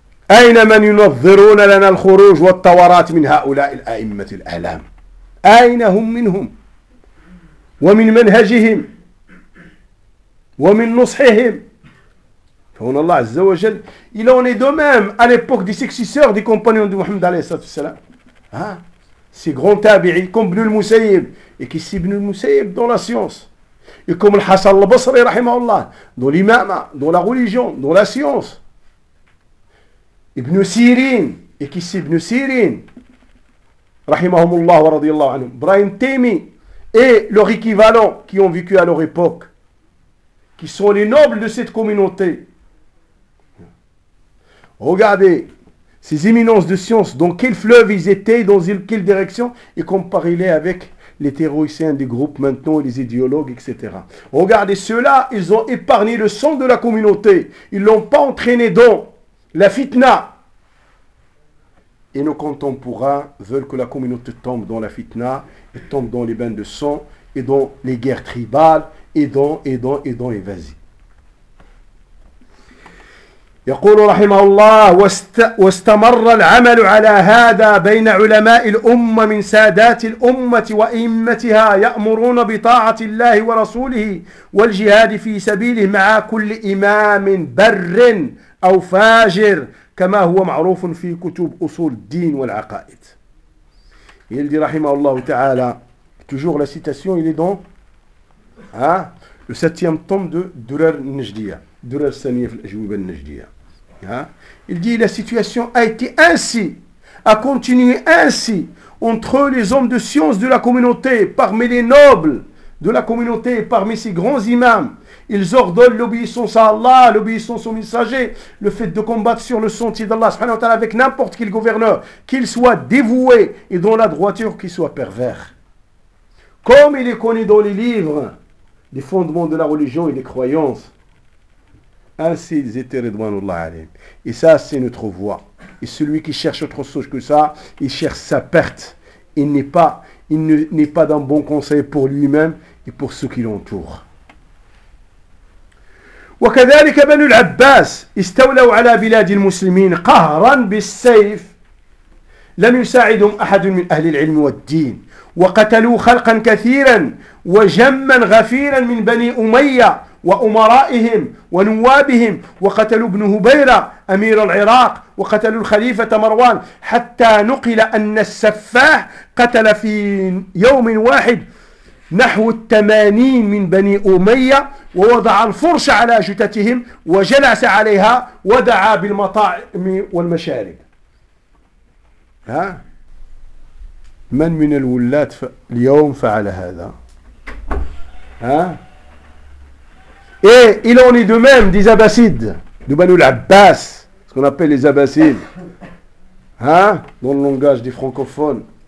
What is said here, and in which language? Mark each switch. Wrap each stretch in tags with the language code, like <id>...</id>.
<ar>أين من ينظرون لنا الخروج والطورات من هؤلاء الأئمة الأعلام أين هم منهم ومن منهجهم ومن نصحهم فهنا الله عز وجل</ar> <fr>il en est de même à l'époque des successeurs des compagnons de Muhammad عليه الصلاة والسلام ces grands tabi'i comme Ibn al-Musayyib et qui c'est Ibn al-Musayyib dans la science et comme Al-Hasan al-Basri رحمه الله dans l'imama dans la religion dans la science Ibn Sirin, et qui c'est Ibn Sirin, Rahimahumullah wa radiyallahu anhum, Ibrahim Taimi, et leur équivalent qui ont vécu à leur époque, qui sont les nobles de cette communauté. Regardez ces éminences de science, dans quel fleuve ils étaient, dans quelle direction, et comparez-les avec les théoriciens des groupes maintenant, les idéologues, etc. Regardez ceux-là, ils ont épargné le sang de la communauté, ils ne l'ont pas entraîné dans la fitna. Et nos contemporains veulent que la communauté tombe dans la fitna, et tombe dans les bains de sang, et dans les guerres tribales, et dans, et vas-y.</fr> <ar>يقول رحمه الله واستمر العمل على هذا بين علماء الأمة من سادات الأمة وأئمتها يأمرون بطاعة الله ورسوله والجهاد في سبيله مع كل إمام بر أو فاجر كما هو معروف في كتب أصول الدين والعقائد. يلدي رحمه الله تعالى</ar> <fr>toujours la citation il est dans le septième tome de Durar Najdiya Durar Saniya</fr> <ar>في الأجوبة النجدية.</ar> <fr>Il dit la situation a été ainsi, a continué ainsi entre les hommes de science de la communauté, parmi les nobles de la communauté, parmi ces grands imams. Ils ordonnent l'obéissance à Allah, l'obéissance au messager, le fait de combattre sur le sentier d'Allah subhanahu wa ta'ala avec n'importe quel gouverneur, qu'il soit dévoué et dont la droiture qu'il soit pervers. Comme il est connu dans les livres, les fondements de la religion et des croyances. Ainsi ils étaient ridwanullah alayhim. Et ça c'est notre voie. Et celui qui cherche autre chose que ça, il cherche sa perte. Il n'est pas dans bon conseil pour lui-même et pour ceux qui l'entourent.</fr> <ar>وكذلك بنو العباس استولوا على بلاد المسلمين قهرا بالسيف لم يساعدهم أحد من أهل العلم والدين وقتلوا خلقا كثيرا وجما غفيرا من بني أمية وأمرائهم ونوابهم وقتلوا ابن هبيرة أمير العراق وقتلوا الخليفة مروان حتى نقل أن السفاح قتل في يوم واحد نحو 80 من بني أمية ووضع الفرش على جثتهم وجلس عليها ودعا بالمطاعم والمشارب. ها من الولاة اليوم فعل هذا؟ ها</ar> <fr>Et il en est de même des Abbasides, de Banu al-Abbas, ce qu'on appelle les Abbasides, hein, dans le langage des francophones.</fr>